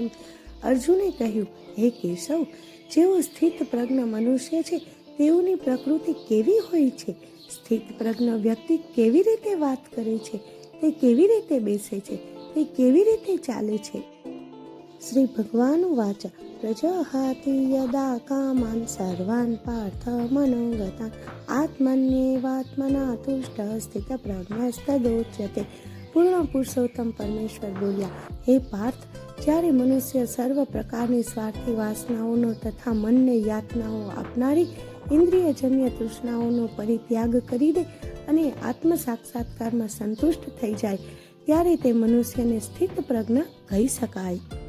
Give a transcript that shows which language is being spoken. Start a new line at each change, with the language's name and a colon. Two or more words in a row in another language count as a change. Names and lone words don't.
Gujarati: અર્જુને કહ્યું, હે કેશવ, જેઓ સ્થિત પ્રજ્ઞ મનુષ્ય છે તેઓની પ્રકૃતિ કેવી હોય છે? સ્થિત પ્રજ્ઞ વ્યક્તિ કેવી રીતે વાત કરે છે? તે કેવી રીતે બેસે છે? તે કેવી રીતે ચાલે છે?
Sanskrit: શ્રી ભગવાન વાચ પ્રજહાતિ યદા કામાન સર્વાન પાર્થ મનોગતાન આત્મન્યેવાત્મના તુષ્ટ સ્થિત પ્રજ્ઞસ્તદોચ્યતે.
Gujarati: પૂર્ણ પુરુષોત્તમ પરમેશ્વર બોલ્યા, હે પાર્થ, જ્યારે મનુષ્ય સર્વ પ્રકારની સ્વાર્થી વાસનાઓનો તથા મનને યાતનાઓ આપનારી ઇન્દ્રિયજન્ય તૃષ્ણાઓનો પરિત્યાગ કરી દે અને આત્મ સાક્ષાત્કારમાં સંતુષ્ટ થઈ જાય, ત્યારે તે મનુષ્યને સ્થિત પ્રજ્ઞ કહી શકાય.